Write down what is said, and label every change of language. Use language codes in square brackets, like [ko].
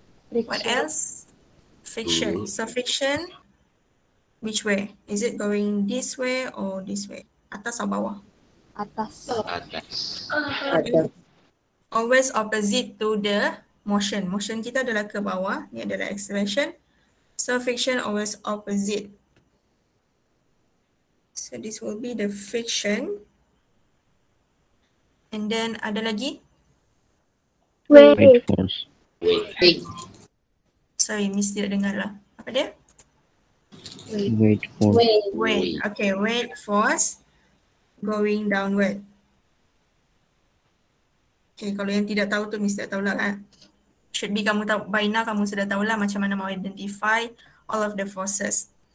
[en] Friction. What else? Friction. So friction, which way? Is it going this way or this way? [ms] Atas atau bawah? Atas. Atas. [en] Always opposite to the motion. [ms] Motion kita adalah ke bawah. Ni adalah acceleration. [en] So friction always opposite. So this will be the friction. And then [ms] ada lagi? [en] Weight force. Wait. Sorry, [ms] Miss tidak dengar lah. Apa dia? [en] Weight force. Weight. Okay, weight force going downward. [ms] Okay, kalau yang tidak tahu tu mesti tak tahulah kan. [en] Should be [ms] kamu tahu, [en] by now [ms] kamu sudah tahulah macam mana mau identify [en] all of the forces.